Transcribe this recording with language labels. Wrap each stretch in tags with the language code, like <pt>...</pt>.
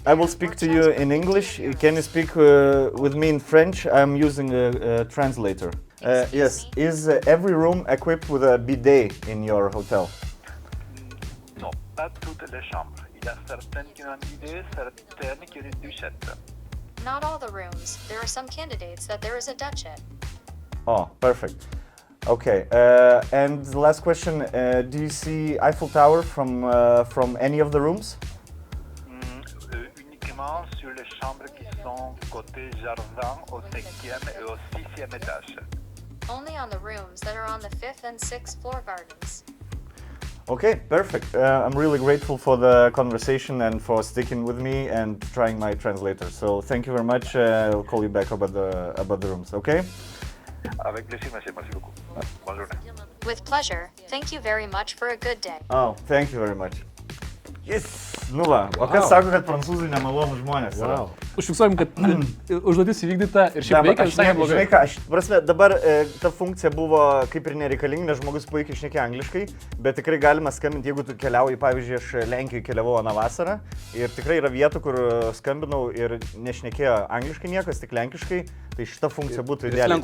<en>I will speak to you in English. Can you speak with me in French? I'm using a translator. Yes. Is every room equipped with a bidet in your hotel?</en> <fr>Non, pas toutes les chambres. Il y a certaines qui ont un bidet, certaines qui ont une douchette.</fr> <en>Not all the rooms. There are some candidates that there is a duchette. Oh, perfect. Okay, and the last question, do you see Eiffel Tower from any of the rooms?</en> <fr>Uniquement sur les chambres qui sont côté jardin au 5e et au 6e étage.</fr> <en>Only on the rooms that are on the 5th and 6th floor gardens. Okay, perfect. I'm really grateful for the conversation and for sticking with me and trying my translator. So thank you very much. I'll call you back about the rooms, okay?</en> <fr>Avec plaisir, monsieur. Merci beaucoup. Bonne journée.</fr> <en>With pleasure. Thank you very much for a good day. Oh, thank you very much. Yes!</en> <lt>Nu va, o kas sako, kad prancūzai nemalonūs žmonės yra? Užfiksuojam, kad užduotis įvykdyta ir šiaip veikia visai neblogai. Žinai ką, prasme, dabar ta funkcija buvo kaip ir nereikalinga, nes žmogus puikiai šnekė angliškai, bet tikrai galima skambinti, jeigu tu keliauji, pavyzdžiui, aš Lenkijoje keliavau aną vasarą ir tikrai yra vietų, kur skambinau ir nešnekėjo angliškai niekas, tik lenkiškai, tai šita funkcija būtų idealiai.</lt>